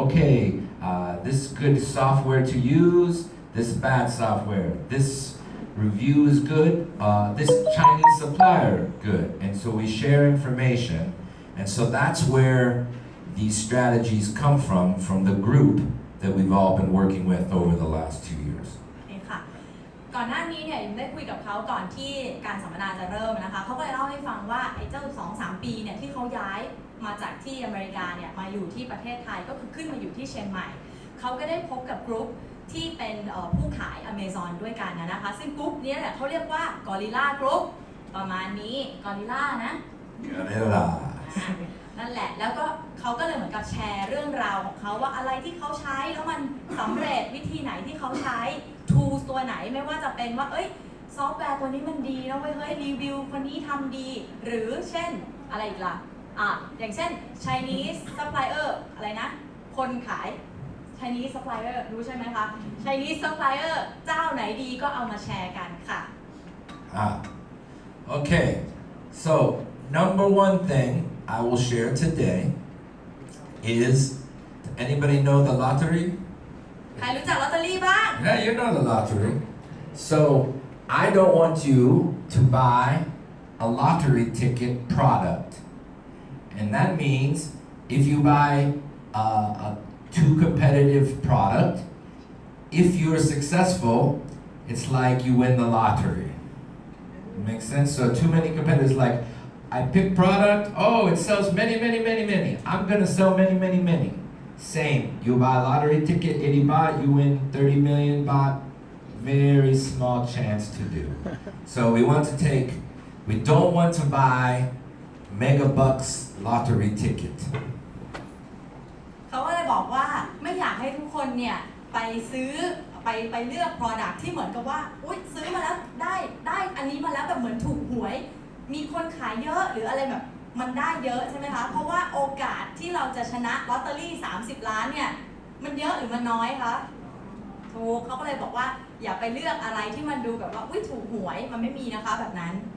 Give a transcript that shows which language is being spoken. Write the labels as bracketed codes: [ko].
[en] Okay, this good software to use, this bad software, this review is good, this Chinese supplier good, and so we share information, and so that's where these strategies come from the group that we've all been working with over the last 2 years. [th] ค่ะก่อนหน้านี้เนี่ยได้คุยกับเขาก่อนที่การสัมมนาจะเริ่มนะคะเขาก็เลยเล่าให้ฟังว่าไอ้เจ้า 2-3 ปีเนี่ยที่เขาย้ายมาจากที่อเมริกาเนี่ยมาอยู่ที่ประเทศไทยก็คือขึ้นมาอยู่ที่เชียงใหม่เขาก็ได้พบกับกรุ๊ปที่เป็นผู้ขาย Amazon ด้วยกันนะคะซึ่งกรุ๊ปนี้แหละเขาเรียกว่า Gorilla Group ประมาณนี้ Gorilla นะ Gorilla นั่นแหละแล้วก็เขาก็เลยเหมือนกับแชร์เรื่องราวของเขาว่าอะไรที่เขาใช้แล้วมันสำเร็จวิธีไหนที่เขาใช้ tools ตัวไหนไม่ว่าจะเป็นว่าซอฟต์แวร์ตัวนี้มันดีนะเว้ยเฮ้ยรีวิวคนนี้ทำดีหรือเช่นอะไรอีกล่ะอย่างเช่น Chinese supplier อะไรนะคนขายChinese supplier รู้ใช่ไหมคะ Chinese supplier เจ้าไหนดีก็เอามาแชร์กันค่ะ [en] Okay, so number 1 thing I will share today is, anybody know the lottery? [th] ใครรู้จักลอตเตอรี่บ้าง [en] Yeah, you know the lottery. So I don't want you to buy a lottery ticket product, and that means if you buy a too competitive product, if you're successful, it's like you win the lottery. Makes sense? So too many competitors, like I pick product, it sells many. I'm gonna sell many. Same, you buy a lottery ticket, 80 baht, you win 30 million baht. Very small chance to do. So we don't want to buy mega bucks lottery ticket. [th] เขาก็เลยบอกว่าไม่อยากให้ทุกคนเนี่ยไปซื้อไปเลือก product ที่เหมือนกับว่าอุ๊ยซื้อมาแล้วได้อันนี้มาแล้วแบบเหมือนถูกหวย มีคนขายเยอะหรืออะไรแบบมันได้เยอะใช่ไหมคะเพราะว่าโอกาสที่เราจะชนะลอตเตอรี่30 ล้านเนี่ยมันเยอะหรือมันน้อยคะถูกเขาก็เลยบอกว่าอย่าไปเลือกอะไรที่มันดูแบบว่าอุ้ยถูกหวยมันไม่มีนะคะแบบนั้น